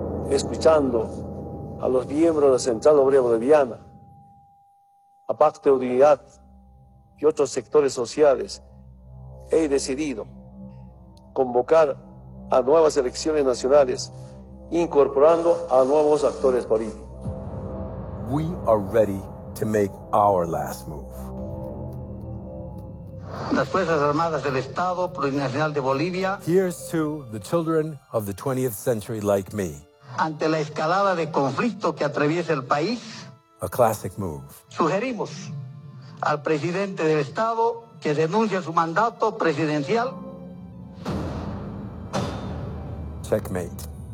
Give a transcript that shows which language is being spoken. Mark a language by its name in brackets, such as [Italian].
[Spanish] Escuchando a los miembros de la Central Obrera Boliviana, a Pacto de Unidad y otros sectores sociales, he decidido convocar a nuevas elecciones nacionales, incorporando a nuevos actores políticos. [English] We are ready to make our last move. [Spanish] Las Fuerzas Armadas del Estado Plurinacional de Bolivia. [English] Here's to the children of the 20th century like me. [Spanish] Ante la escalada de conflicto que atraviesa el país. [English] A classic move. [Spanish] Sugerimos al presidente del Estado que renuncie a su mandato presidencial. [English] Checkmate.